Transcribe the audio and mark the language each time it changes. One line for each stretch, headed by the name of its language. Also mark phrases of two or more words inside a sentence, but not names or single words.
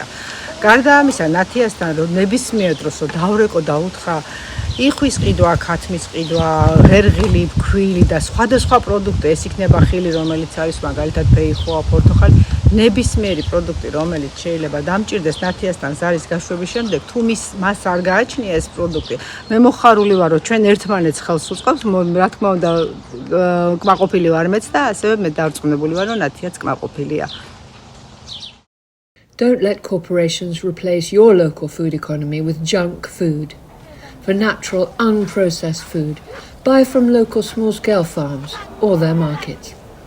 Georgian: გარდა ამისა, ნათიასთან ნებისმიერ დროს დავრეკო და უთხრა იხვის ყიდვა, ქათმის ყიდვა, ღერღილი, ქვილი და სხვადასხვა პროდუქტი, ეს იქნება ხილი, რომელიც არის მაგალითად ფეიხოა, პორტოხალი, ნებისმიერი პროდუქტი, რომელიც შეიძლება დამჭირდეს ნათიასთან ზარის გაშვების შემდეგ, თუ მას არ გააჩნია ეს პროდუქტი, მე მოხარული ვარ, რომ ჩვენ ერთმანეთს ხელს უწყობს, რა თქმა უნდა, კმაყოფილი ვარ მეც და ასევე მე დარწმუნებული ვარ, რომ ნათიაც კმაყოფილია.
English: Don't let corporations replace your local food economy with junk food. For natural, unprocessed food, buy from local small-scale farms or their markets.